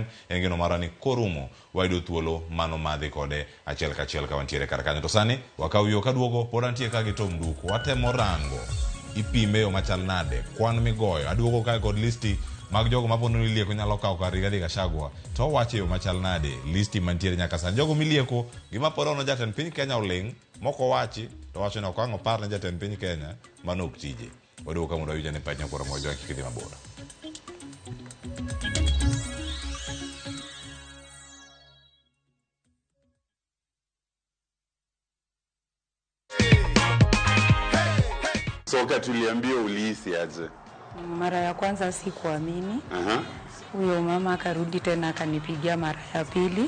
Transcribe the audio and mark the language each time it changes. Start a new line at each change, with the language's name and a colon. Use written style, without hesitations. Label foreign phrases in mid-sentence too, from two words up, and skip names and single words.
Luo (Kenya and Tanzania): engeno marani korumo waido thuolo mano madhi kode achiel ka wantiere karka to sani wakawiyo kaduogo pod antie ka gi tom duku watemo rango ipime yo machal nade kwan migoyo aduogo ka kod listi mag jogo mapono lieko nyalo kawo kar Rigathi Gachagua to wache yo machal nade listi mantiere nyaka sani jogo milieko gima porono jatend piny Kenya oling moko wachi to wacho na okwango par na jatend piny Kenya mano ok tije waduogo ka mondo awinja ne pach nyakoro mojo kidhi mabora
Swahili: Soka tuliambia ulihisi aje? Mara ya kwanza sikuamini. Huyo mama akarudi tena akanipigia mara ya pili.